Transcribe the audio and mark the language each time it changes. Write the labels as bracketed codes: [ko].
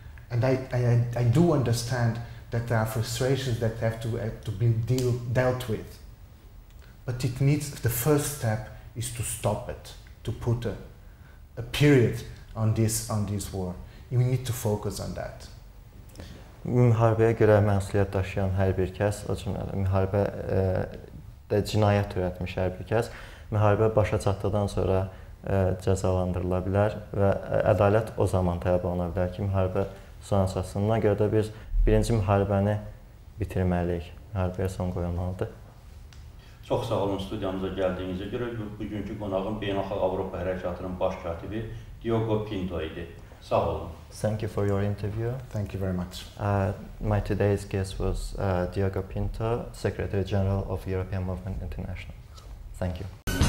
[en] And I do understand that there are frustrations that have to be dealt with. But it needs, the first step is to stop it, to put a period on this war. We need to focus on that. [az] Müharibəyə görə məsuliyyət daşıyan hər bir kəs, o cümlədə müharibədə cinayət törətmiş hər bir kəs, müharibə başa çatdıqdan sonra cəzalandırıla bilər və ədalət o zaman tələb oluna bilər ki, müharibə sona çatsın. Buna görə də biz birinci müharibəni bitirməliyik, müharibəyə son qoyulmalıdır. Çox sağ olun studiyamıza gəldiyinizə görə. Bugünkü qonağım Beynəlxalq Avropa Hərəkatının Baş Katibi DİOGO PİNTO idi. Sağ olun. [en] Thank you for your interview. Thank you very much. My today's guest was DİOGO PİNTO, Secretary General of European Movement International. Thank you.